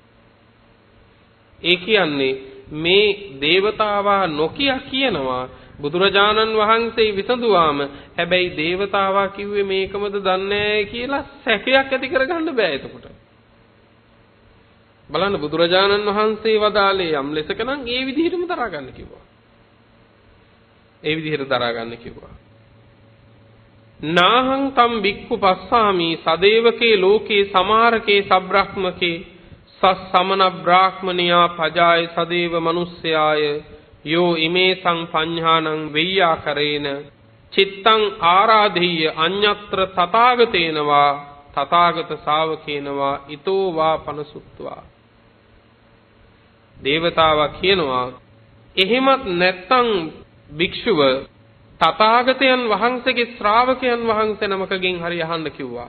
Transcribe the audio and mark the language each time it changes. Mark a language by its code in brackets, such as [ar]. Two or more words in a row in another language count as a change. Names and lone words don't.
[si] ඒ කියන්නේ මේ దేవතාවා නොකිය කියනවා බුදුරජාණන් වහන්සේ විසඳුවාම හැබැයි దేవතාවා කිව්වේ මේකමද දන්නේ කියලා සැකයක් ඇති කරගන්න බෑ එතකොට. බලන්න බුදුරජාණන් වහන්සේ වදාළේ යම් ලෙසක නම් ඒ විදිහටම දරා ගන්න කිව්වා. ඒ විදිහට දරා ගන්න කිව්වා. [pi] නාහං තම් බික්ඛු පස්සාමි සදේවකේ ලෝකේ සමාරකේ සබ්‍රහ්මකේ සස්සමන බ්‍රාහ්මනියා පජාය සදේව මනුස්සයාය යෝ ඉමේ සංපඤ්ඤානං වෙය්‍යාකරේන චිත්තං ආරාධෙය්‍ය අඤ්ඤත්‍ර තථාගතේනවා තථාගත ශාවකේනවා ඊතෝ වා පනසුත්වා. [si] දේවතාවා කියනවා එහෙමත් නැත්තම් භික්ෂුව තථාගතයන් වහන්සේගේ ශ්‍රාවකයන් වහන්සේ නමකගෙන් හරි අහන්න කිව්වා.